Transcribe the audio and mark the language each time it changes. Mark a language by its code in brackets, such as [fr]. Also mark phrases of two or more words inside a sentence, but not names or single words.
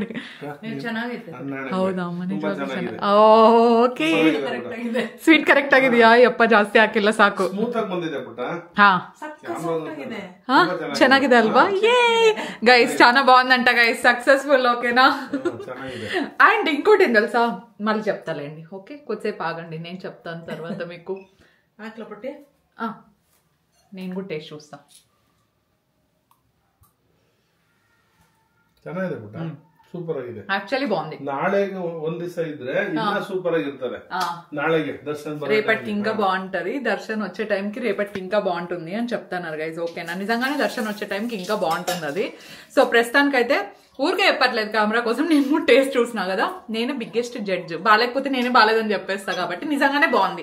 [kn] ಹೌದಾ? ಓಕೆ, [en] sweet correct [kn] ಆಗಿದೆಯಾ? ಯಪ್ಪ ಜಾಸ್ತಿ ಹಾಕಿಲ್ಲ, ಸಾಕು. ಹಾ ಚೆನ್ನಾಗಿದೆ ಅಲ್ವಾ? [en] hey guys [te] చాలా బాగుందంట గైస్, సక్సెస్ఫుల్. ఓకేనా? అండ్ ఇంకోటి ఏం తెలుసా, మళ్ళీ చెప్తాలేండి. ఓకే, కొద్దిసేపు ఆగండి, నేను చెప్తాను తర్వాత మీకు. నేను కూడా టేస్ట్ చూస్తా. [kn] ಚೆನ್ನಾಗಿದೆ ಪುಟ್ಟ, ಸೂಪರ್ ಆಗಿದೆ. [te] ఆక్చువలీ బాగుంది. [kn] ನಾಳೆಗೆ ಒಂದ್ ದಿವಸ ಇದ್ರೆ ಇನ್ನ ಸೂಪರ್ ಆಗಿರ್ತದೆ. ನಾಳೆಗೆ దర్శన్ [te] రేపటికి ఇంకా బాగుంటది. దర్శన్ వచ్చే టైంకి రేపటికి ఇంకా బాగుంటుంది అని చెప్తున్నారు గైజ్. ఓకేనా? నిజంగానే దర్శన్ వచ్చే టైంకి ఇంకా బాగుంటుంది అది. సో ప్రస్తుతానికైతే ఊరికే చెప్పట్లేదు కెమెరా కోసం, నేను టేస్ట్ చూసినా కదా, నేనే [en] biggest judge. [te] బాగాలేకపోతే నేనే బాగాలేదని చెప్పేస్తా కాబట్టి నిజంగానే బాగుంది.